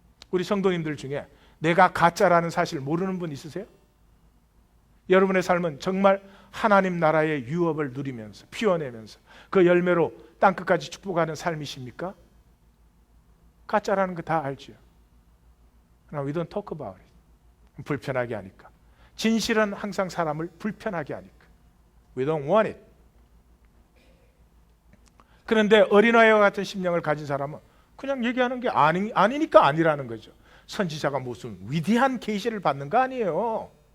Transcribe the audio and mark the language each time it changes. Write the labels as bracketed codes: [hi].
[ko] 우리 성도님들 중에 내가 가짜라는 사실 모르는 분 있으세요? 여러분의 삶은 정말 하나님 나라의 유업을 누리면서 피워내면서 그 열매로 땅끝까지 축복하는 삶이십니까? 가짜라는 거 다 알죠. [en] 그러나 we don't talk about it. [ko] 불편하게 하니까. 진실은 항상 사람을 불편하게 하니까. [en] We don't want it. [ko] 그런데 어린아이와 같은 심령을 가진 사람은 그냥 얘기하는 게 아니니까 아니라는 거죠. 선지자가 무슨 위대한 계시를 받는 거 아니에요.